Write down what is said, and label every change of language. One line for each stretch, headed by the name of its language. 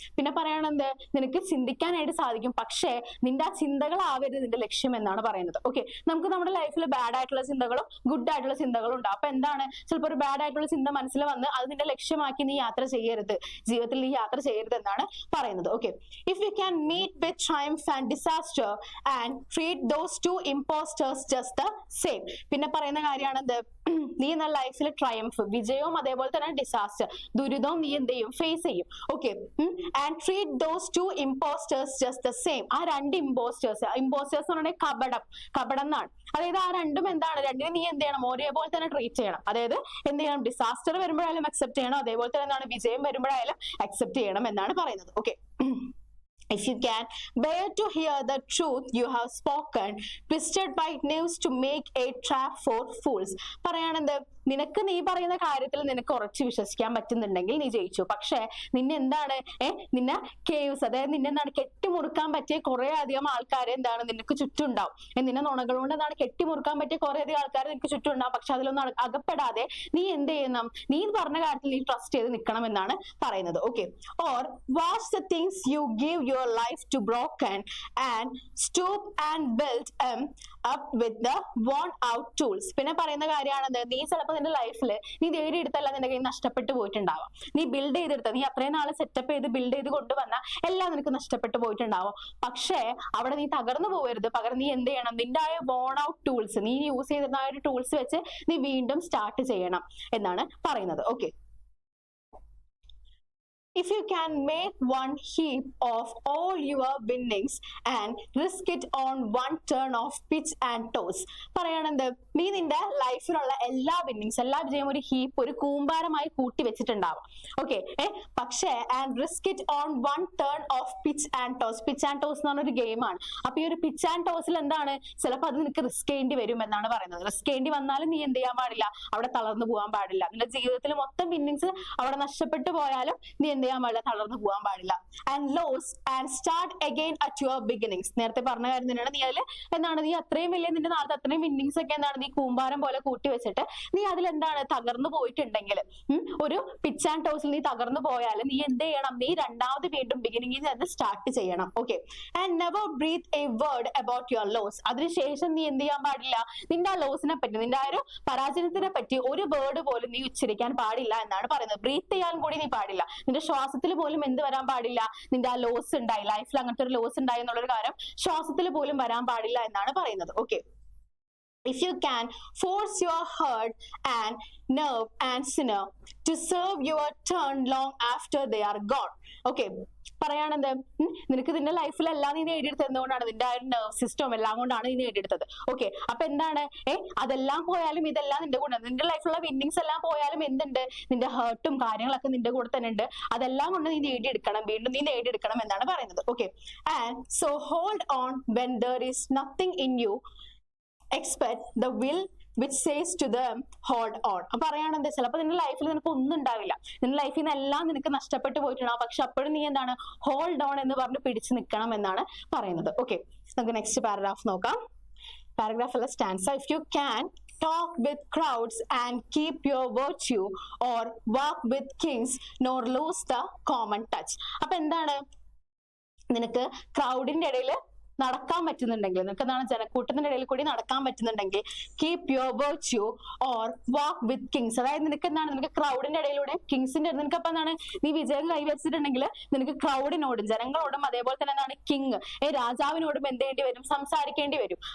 Malayalam: പിന്നെ പറയണത്, നിനക്ക് ചിന്തിക്കാനായിട്ട് സാധിക്കും, പക്ഷേ നിന്റെ ആ ചിന്തകളാവരുത് നിന്റെ ലക്ഷ്യം എന്നാണ് പറയുന്നത്. ഓക്കെ, നമുക്ക് നമ്മുടെ ലൈഫിൽ ബാഡ് ആയിട്ടുള്ള ചിന്തകളും ഗുഡ് ആയിട്ടുള്ള ചിന്തകളും ഉണ്ടാവും. അപ്പൊ എന്താണ്, ചിലപ്പോൾ ഒരു ബാഡ് ആയിട്ടുള്ള ചിന്ത മനസ്സിൽ വന്ന് അത് നിന്റെ ലക്ഷ്യമാക്കി നീ യാത്ര ചെയ്യരുത്, ജീവിതത്തിൽ നീ യാത്ര ചെയ്യരുത് എന്നാണ് പറയുന്നത്.
English: Okay, if you can meet with triumph and disaster and treat those two imposters just the same.
Malayalam: പിന്നെ പറയുന്ന കാര്യമാണെന്ത്, നീ എന്ന ലൈഫിൽ ട്രയംഫ്, വിജയവും അതേപോലെ തന്നെ ഡിസാസ്റ്റർ, ദുരിതവും നീ എന്ത് ചെയ്യും, ഫേസ് ചെയ്യും.
English: Okay, and treat those two impostors just the same.
Malayalam: ആ രണ്ട് ഇമ്പോസ്റ്റേഴ്സ് എന്ന് പറഞ്ഞാൽ കപടം എന്നാണ്. അതായത് ആ രണ്ടും എന്താണ്, രണ്ടിനും നീ എന്ത് ചെയ്യണം, ഒരേപോലെ തന്നെ ട്രീറ്റ് ചെയ്യണം. അതായത് എന്ത് ചെയ്യണം, ഡിസാസ്റ്റർ വരുമ്പോഴായാലും അക്സെപ്റ്റ് ചെയ്യണം, അതേപോലെ തന്നെ എന്താണ്, വിജയം വരുമ്പോഴായാലും അക്സെപ്റ്റ് ചെയ്യണം എന്നാണ് പറയുന്നത്.
English: Okay, if you can bear to hear the truth you have spoken, twisted by news to make a trap for fools.
Malayalam: പറയാണെന്ത്, നിനക്ക് നീ പറയുന്ന കാര്യത്തിൽ നിനക്ക് ഉറച്ചു വിശ്വസിക്കാൻ പറ്റുന്നുണ്ടെങ്കിൽ നീ ജയിച്ചു. പക്ഷെ നിന്നെ എന്താണ് നിന്നെ കേവ്സ്, അതായത് നിന്നെ എന്താണ് കെട്ടിമുറുക്കാൻ പറ്റിയ കുറെ അധികം ആൾക്കാരെ എന്താണ് നിനക്ക് ചുറ്റും ഉണ്ടാവും. നിന്നെ നുണകൾ കൊണ്ട് എന്താണ് കെട്ടിമുറുക്കാൻ പറ്റിയ കുറെ അധികം ആൾക്കാർ നിനക്ക് ചുറ്റും ഉണ്ടാവും. പക്ഷെ അതിലൊന്നും അകപ്പെടാതെ നീ എന്ത് ചെയ്യണം, നീ പറഞ്ഞ കാര്യത്തിൽ നീ ട്രസ്റ്റ് ചെയ്ത് നിൽക്കണം എന്നാണ് പറയുന്നത്.
English: Okay, or watch the things you give your life to broken and stoop and build up with the worn out tools.
Malayalam: പിന്നെ പറയുന്ന കാര്യമാണത്, നീ ചിലപ്പോൾ നിന്റെ ലൈഫിൽ നീ നേടിയെടുത്തല്ല നിന്റെ കയ്യിൽ നഷ്ടപ്പെട്ടു പോയിട്ടുണ്ടാവാം. നീ ബിൽഡ് ചെയ്തെടുത്ത, നീ അത്രയും നാളെ സെറ്റപ്പ് ചെയ്ത് ബിൽഡ് ചെയ്ത് കൊണ്ടുവന്ന എല്ലാം നിനക്ക് നഷ്ടപ്പെട്ടു പോയിട്ടുണ്ടാവും. പക്ഷേ അവിടെ നീ തകർന്നു പോകരുത്. പകരം നീ എന്ത് ചെയ്യണം, നിന്റെ ആയ വോൺ ഔട്ട് ടൂൾസ്, നീ യൂസ് ചെയ്തിരുന്ന ആ ഒരു ടൂൾസ് വെച്ച് നീ വീണ്ടും സ്റ്റാർട്ട് ചെയ്യണം എന്നാണ് പറയുന്നത്.
English: Okay, if you can make one heap of all your winnings and risk it on one turn of pitch and toss.
Malayalam: പറയണത്, നീ നിന്റെ ലൈഫിലുള്ള എല്ലാ വിന്നിങ്സ്, എല്ലാ വിജയം ഒരു ഹീപ്പ്, ഒരു കൂമ്പാരമായി കൂട്ടി വെച്ചിട്ടുണ്ടാവും.
English: Okay, പക്ഷേ and risk it on one turn of pitch and toss.
Malayalam: Pitch and toss എന്ന് പറഞ്ഞൊരു ഗെയിമാണ്. അപ്പൊ ഈ ഒരു പിച്ച് ആൻഡ് ടോസിൽ എന്താണ്, ചിലപ്പോൾ അത് നിനക്ക് റിസ്ക് ചെയ്യേണ്ടി വരും എന്നാണ് പറയുന്നത്. റിസ്ക് ചെയ്യേണ്ടി വന്നാലും നീ എന്ത് ചെയ്യാൻ പാടില്ല, അവിടെ തളർന്നു പോകാൻ പാടില്ല. നിന്റെ ജീവിതത്തിൽ മൊത്തം വിന്നിങ്സ് അവിടെ നഷ്ടപ്പെട്ടു പോയാലും നീ എന്ത് ചെയ്യാൻ പാടില്ല, തളർന്നു പോകാൻ പാടില്ല.
English: And lose and start again at your beginnings.
Malayalam: നേരത്തെ പറഞ്ഞ കാര്യം തന്നെയാണ്. നീ അതിൽ എന്താണ്, നീ അത്രയും വലിയ നിന്റെ നാളത്തെ അത്രയും വിന്നിങ്സ് ഒക്കെ എന്താണ് നീ കൂമ്പാരം പോലെ കൂട്ടി വെച്ചിട്ട് നീ അതിൽ എന്താണ് തകർന്നു പോയിട്ടുണ്ടെങ്കിൽ, ഒരു പിച്ച് ആൻഡ് ടോസിൽ നീ തകർന്നു പോയാൽ നീ എന്ത് ചെയ്യണം, നീ രണ്ടാമത് വീണ്ടും ബിഗിനിങ്ങിൽ നിന്ന് സ്റ്റാർട്ട് ചെയ്യണം. Okay,
English: And never breathe a word about your loss.
Malayalam: അതിനുശേഷം നീ എന്ത് ചെയ്യാൻ പാടില്ല, നിന്റെ ആ ലോസിനെ പറ്റി, നിന്റെ ആ ഒരു പരാജയത്തിനെ പറ്റി ഒരു വേർഡ് പോലും നീ ഉച്ചരിക്കാൻ പാടില്ല എന്നാണ് പറയുന്നത്. ബ്രീത്ത് ചെയ്യാൻ കൂടി നീ പാടില്ല. നിന്റെ ശ്വാസത്തിൽ പോലും എന്ത് വരാൻ പാടില്ല, നിന്റെ ആ ലോസ് ഉണ്ടായി, ലൈഫിൽ അങ്ങനത്തെ ഒരു ലോസ് ഉണ്ടായി എന്നുള്ളൊരു കാര്യം ശ്വാസത്തിൽ പോലും വരാൻ പാടില്ല എന്നാണ് പറയുന്നത്.
English: Okay, if you can force your heart and nerve and sinner to serve your turn long after they are gone.
Malayalam: Okay, പറയാണെന്ത്, നിനക്ക് നിന്റെ ലൈഫിലെല്ലാം നീ നേടിയെടുത്തത് എന്തുകൊണ്ടാണ്, നിന്റെ ആ ഒരു നെർവ് സിസ്റ്റം എല്ലാം കൊണ്ടാണ് നീ നേടിയെടുത്തത്. ഓക്കെ, അപ്പൊ എന്താണ്, അതെല്ലാം പോയാലും ഇതെല്ലാം നിന്റെ കൂടെ, നിന്റെ ലൈഫിലുള്ള വിന്നിങ്സ് എല്ലാം പോയാലും എന്തുണ്ട്, നിന്റെ ഹേർട്ടും കാര്യങ്ങളൊക്കെ നിന്റെ കൂടെ തന്നെ ഉണ്ട്. അതെല്ലാം കൊണ്ട് നീ നേടിയെടുക്കണം, വീണ്ടും നീ നേടിയെടുക്കണം എന്നാണ് പറയുന്നത്.
English: Okay, and so hold on when there is nothing in you expect the will which says to them hold on.
Malayalam: അപ്പൊ പറയാണെന്ത്, ചിലപ്പോൾ നിന്റെ ലൈഫിൽ നിനക്ക് ഒന്നും ഉണ്ടാവില്ല, നിന്റെ ലൈഫിൽ നിന്ന് എല്ലാം നിനക്ക് നഷ്ടപ്പെട്ടു പോയിട്ടുണ്ടാവും. പക്ഷെ അപ്പോഴും നീ എന്താണ് ഹോൾഡ് ഓൺ എന്ന് പറഞ്ഞ് പിടിച്ചു നിൽക്കണം എന്നാണ് പറയുന്നത്. ഓക്കെ, നമുക്ക് നെക്സ്റ്റ് പാരഗ്രാഫ് നോക്കാം. പാരഗ്രാഫ് അല്ല, stanza.
English: If you can talk with crowds and keep your virtue or walk with kings nor lose the common touch.
Malayalam: അപ്പൊ എന്താണ്, നിനക്ക് ക്രൗഡിന്റെ ഇടയിൽ നടക്കാൻ പറ്റുന്നുണ്ടെങ്കിൽ, നിനക്ക് എന്താണ് ജനക്കൂട്ടത്തിന്റെ ഇടയിൽ കൂടി നടക്കാൻ പറ്റുന്നുണ്ടെങ്കിൽ,
English: Keep your virtue or walk with kings.
Malayalam: അതായത് നിനക്ക് എന്താണ്, നിനക്ക് ക്രൗഡിന്റെ ഇടയിലൂടെ കിങ്സിന്റെ, നിനക്ക് അപ്പൊ എന്താണ്, നീ വിജയം കൈവച്ചിട്ടുണ്ടെങ്കിൽ നിനക്ക് ക്രൗഡിനോടും ജനങ്ങളോടും അതേപോലെ തന്നെ എന്താണ് കിങ് രാജാവിനോടും എന്ത് ചെയ്യേണ്ടി വരും, സംസാരിക്കേണ്ടി വരും.